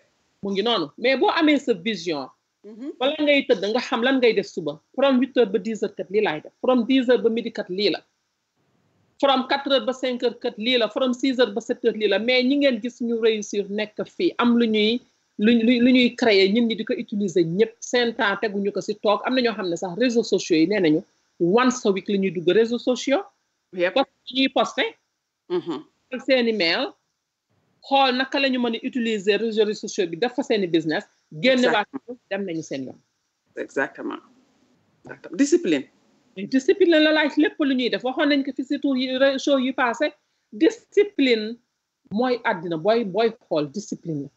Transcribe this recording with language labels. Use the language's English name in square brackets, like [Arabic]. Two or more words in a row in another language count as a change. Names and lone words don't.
[Wolof] mu ngi noonu mais boo amee sa vision wala ngay tëdd nga xam lan ngay def suba from 8 heures ba 10 heures kat lii laay def from 10 heures ba midi kat lii la from 4 heures ba 5 heures kat lii la from 6 heures ba 7 heures lii la mais ñi ngeen gis ñu réussir nekk fii am lu ñuy créer ñun ñi di ko utiliser ñëpp seen temps teguñu ko si toog am na ñoo xam ne sax [French] réseaux sociaux [Wolof] yi nee nañu [English] once a week [Wolof] la ñuy dugg réseaux sociaux [French] parce que [Wolof] ñuy posté seeni mail xool naka la ñu mën a utiliser [French] réseaux sociaux [Wolof] bi def fa seeni business génne waat dem nañu seen yoon [French] exactement discipline [Wolof] la laaj lépp lu ñuy def waxoon nañ ko fi surtout show yi passé discipline mooy àddina booy xool discipline la